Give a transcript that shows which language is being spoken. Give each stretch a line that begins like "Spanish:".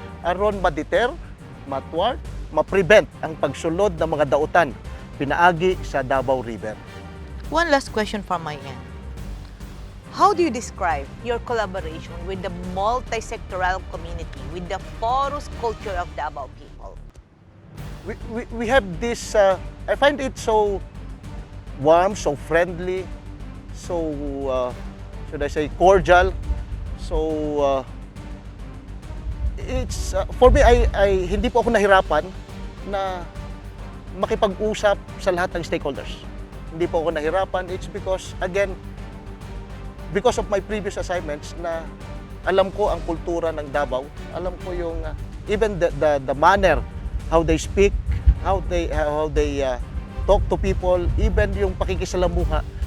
Cebuano: Aron ma-deter, matward, ma-prevent ang pagsulod ng mga dautan pinaagi sa Davao River.
English: One last question from my end. How do you describe your collaboration with the multi-sectoral community, with the porous culture of Davao people? We have this, I find it so warm, so friendly, so, should I say, cordial.
Filipino: So, it's, for me, hindi po ako nahirapan na makipag-usap sa lahat ng stakeholders. Hindi po ako nahirapan. It's because, again, because of my previous assignments na alam ko ang kultura ng Davao, alam ko yung even the manner how they speak, how they talk to people, even yung pakikisalamuha.